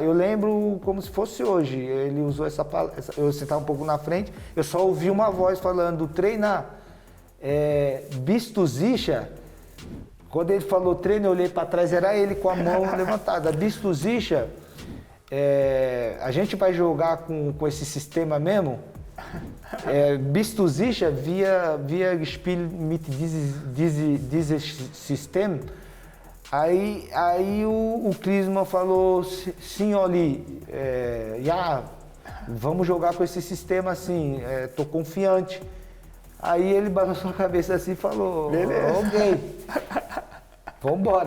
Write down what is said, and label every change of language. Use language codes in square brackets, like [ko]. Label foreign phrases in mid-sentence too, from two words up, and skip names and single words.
[pt] Eu lembro como se fosse hoje, ele usou essa palavra, eu sentava um pouco na frente, eu só ouvi uma voz falando, treinar, Bistuzicha. Quando ele falou treino, eu olhei para trás, era ele com a mão levantada. Bistuzicha, a gente vai jogar com esse sistema mesmo? [de] Bistuzicha, wir spielen mit dieses System. [pt] Aí o Klinsmann falou, sim, Oli, vamos jogar com esse sistema assim, tô confiante. Aí ele balançou a cabeça assim e falou, ok, vamos embora.